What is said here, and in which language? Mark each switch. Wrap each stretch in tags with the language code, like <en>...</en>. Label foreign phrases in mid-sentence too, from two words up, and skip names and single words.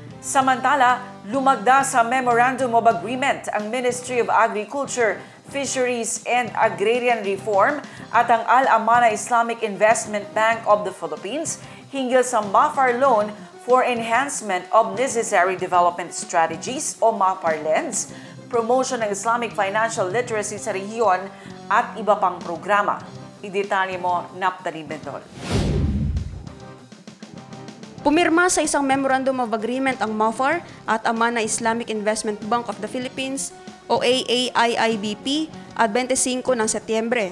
<tl>Samantala, lumagda sa Memorandum of Agreement ang Ministry of Agriculture, Fisheries and Agrarian Reform at ang Al-Amana Islamic Investment Bank of the Philippines hinggil sa MAFAR</tl> <en>loan for enhancement of necessary development strategies</en> <tl>o MAFAR lens, promotion ng</tl> <en>Islamic financial literacy</en> <tl>sa rehiyon at iba pang programa. Idetalye mo, Naptali Bentol. Pumirma sa isang Memorandum of Agreement ang MAFAR at Amana Islamic Investment Bank of the Philippines o AAIIBP at 25 ng Setyembre.</tl>